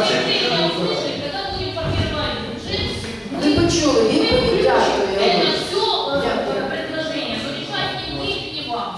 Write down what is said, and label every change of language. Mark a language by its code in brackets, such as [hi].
[ru] Когда будем формировать бюджет, [uk] Ви почули, відповідь, дякую. [ru] это все предложение, но решать не мне, не вам.